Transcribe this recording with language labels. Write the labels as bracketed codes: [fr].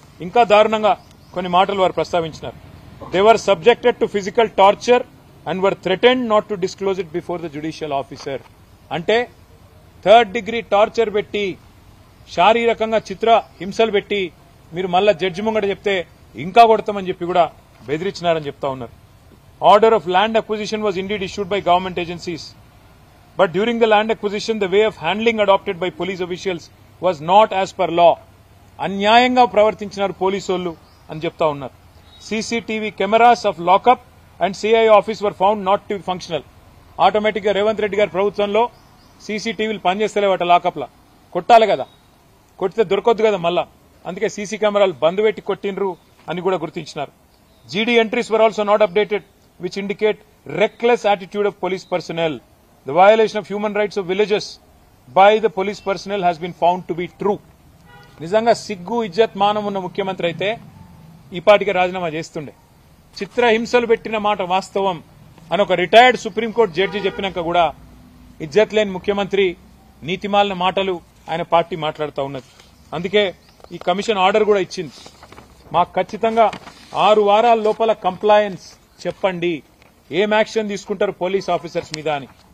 [te] ఇంకా దారుణంగా కొన్ని మాటలు వారు ప్రస్తావించినారు. [en] They were subjected to physical torture and were threatened not to disclose it before the judicial officer. [te] అంటే 3rd డిగ్రీ టార్చర్ పెట్టి, శారీరకంగా చిత్ర హింసలు పెట్టి మీరు మళ్ళా జడ్జి ముంగట చెప్తే ఇంకా కొడతామని చెప్పి కూడా బెదిరించినారని చెప్తా ఉన్నారు. [en] Order of land acquisition was indeed issued by government agencies. But during the land acquisition, the way of handling adopted by police officials was not as per law. [te] అన్యాయంగా ప్రవర్తించినారు పోలీసోళ్లు అని చెప్తా ఉన్నారు. [en] CCTV cameras of lockup and CI office were found not to functional. [te] Automatic గా రేవంత్ రెడ్డి గారి ప్రభుత్వంలో సీసీటీవీలు పనిచేస్తలేవట lockup లా. కొట్టాలి కదా, కొట్టితే దొరకొద్దు కదా మళ్ళా, అందుకే సీసీ కెమెరాలు బంద్ పెట్టి కొట్టిండ్రు అని కూడా గుర్తించినారు. [en] GD entries were also not updated which indicate reckless attitude of police personnel. The violation of human rights of villagers by the police personnel has been found to be true. [te] నిజంగా సిగ్గు ఇజ్జత్ మానం ఉన్న ముఖ్యమంత్రి అయితే ఈ పాటికి రాజీనామా చేస్తుండే. చిత్రహింసలు పెట్టిన మాట వాస్తవం అని ఒక రిటైర్డ్ సుప్రీంకోర్టు జడ్జి చెప్పినాక కూడా ఇజ్జత్ లేని ముఖ్యమంత్రి, నీతిమాలిన మాటలు ఆయన పార్టీ మాట్లాడుతూ ఉన్నది. అందుకే ఈ కమిషన్ ఆర్డర్ కూడా ఇచ్చింది. మాకు ఖచ్చితంగా 6 వారాల లోపల కంప్లయన్స్ చెప్పండి, ఏం యాక్షన్ తీసుకుంటారు పోలీస్ ఆఫీసర్స్ మీద అని.